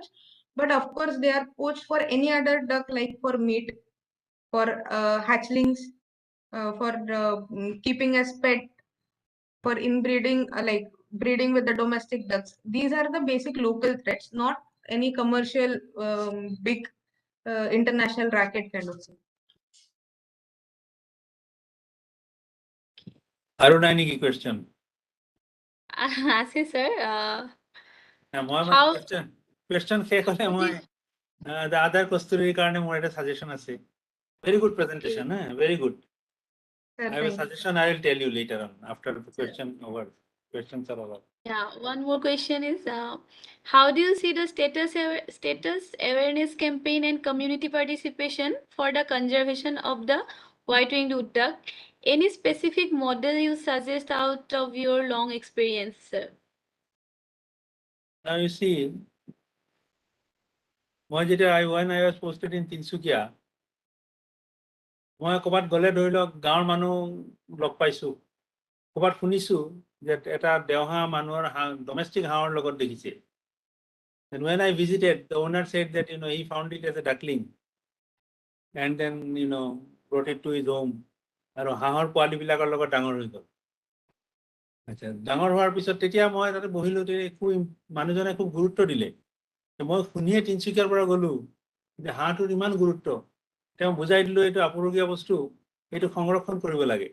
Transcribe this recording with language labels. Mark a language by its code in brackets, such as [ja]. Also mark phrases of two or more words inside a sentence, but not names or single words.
[en] But of course, they are poached for any other duck, like for meat, for hatchlings, for keeping as pet, for inbreeding, like breeding with the domestic ducks. These are the basic local threats, not any commercial big international racket kind of thing. [as] Aru নাই নেকি question? আছে sir. মই মানে [en] How [as] question শেষ হলে মই [en] the other [as] Kasturi কাৰণে মোৰ এটা suggestion আছে. [en] Very good presentation, very good. Sir, I have a thank you. suggestion I will tell you later on after the questions are over. Yeah, one more question is how do you see the status awareness campaign and community participation for the conservation of the white-winged wood duck? Any specific model you suggest out of your long experience, sir? Now you see, when I was posted in Tinsukia, [as] মই ক'ৰবাত গ'লে ধৰি লওক গাঁৱৰ মানুহ লগ পাইছোঁ, ক'ৰবাত শুনিছোঁ যে এটা দেওহাঁহ মানুহৰ ডমেষ্টিক হাঁহৰ লগত দেখিছে। [en] And when I visited, the owner said that, he found it as a duckling and then, brought it to his home. [as] আৰু হাঁহৰ পোৱালিবিলাকৰ লগত ডাঙৰ হৈ গ'ল। আচ্ছা, ডাঙৰ হোৱাৰ পিছত তেতিয়া মই তাতে বহিলোঁ, মানুহজনে খুব গুৰুত্ব দিলে। মই শুনিয়ে তিনিচুকীয়াৰ পৰা গ'লোঁ যে হাঁহটোৰ ইমান গুৰুত্ব। তেওঁ বুজাই দিলোঁ এইটো আপুৰুগীয়া বস্তু, এইটো সংৰক্ষণ কৰিব লাগে।